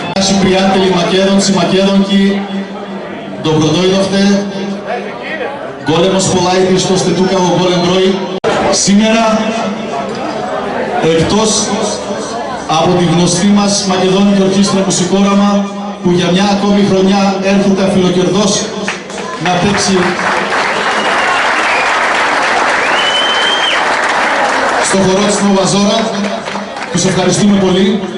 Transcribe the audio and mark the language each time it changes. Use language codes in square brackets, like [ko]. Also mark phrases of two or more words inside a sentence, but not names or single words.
[mk] Наши приятели Македонци, Македонки, добро дојдовте. Големо сполајте што сте тука во голем број. [el] Σήμερα, εκτός από τη γνωστή μας Μακεδόνικη Ορχήστρα Μουσικόραμα, που για μια ακόμη χρονιά έρχεται αφιλοκερδός να παίξει στο χορό της Νοβαζόρα, τους ευχαριστούμε πολύ.